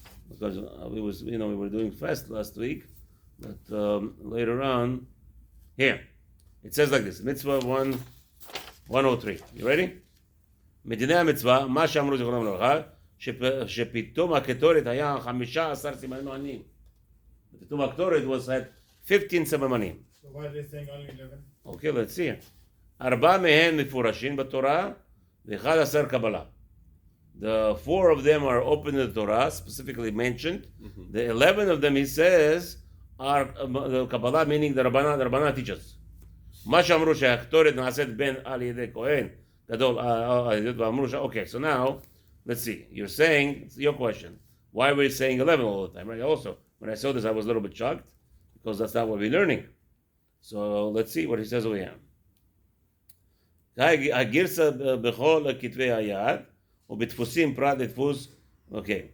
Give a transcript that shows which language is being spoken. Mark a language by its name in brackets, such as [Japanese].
[English] Because we were doing fast last week, but later on, here, it says like this, mitzvah 103. You ready? [Hebrew] מדיני המצווה, מה שאמרו זיכרונם לברכה, שפתאום הקטורת היה 15 סימנים עניים. פתאום הקטורת [English] was at 15 סממנים. So why are they saying only 11? Okay, let's see. [Hebrew] 4 מהם מפורשים בתורה, ו11 קבלה. [English] The 4 of them are open in the Torah, specifically mentioned. The 11 of them, he says, are the Kabbalah, meaning the Rabbana teaches. [Hebrew] מה שאמרו שהקטורת נעשית בין על ידי כהן גדול על ידי ואמרו [English] okay, so now, let's see. You're saying, it's your question, why were you saying 11 all the time, right? Also, when I saw this, I was a little bit shocked, because that's not what we're learning. So, let's see what he says over here. [Hebrew] הגרסה בכל כתבי היד, ובדפוסים פרט לדפוס, [English] okay.